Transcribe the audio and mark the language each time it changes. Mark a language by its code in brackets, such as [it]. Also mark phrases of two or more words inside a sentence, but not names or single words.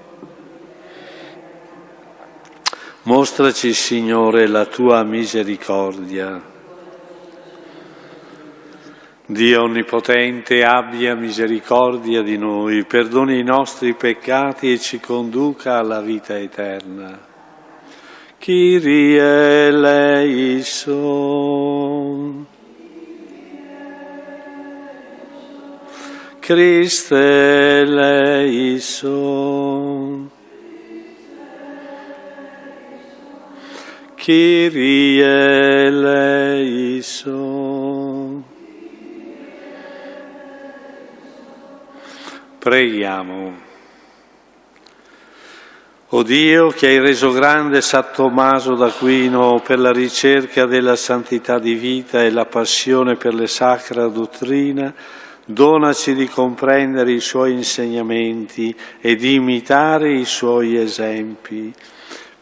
[it] Mostraci, Signore, la tua misericordia. Dio Onnipotente abbia misericordia di noi, perdoni i nostri peccati e ci conduca alla vita eterna. [el] Κύριε ἐλέησον. Χριστὲ ἐλέησον. Κύριε ἐλέησον. [it] Preghiamo. O Dio, che hai reso grande San Tommaso d'Aquino per la ricerca della santità di vita e la passione per le sacra dottrina, donaci di comprendere i suoi insegnamenti e di imitare i suoi esempi.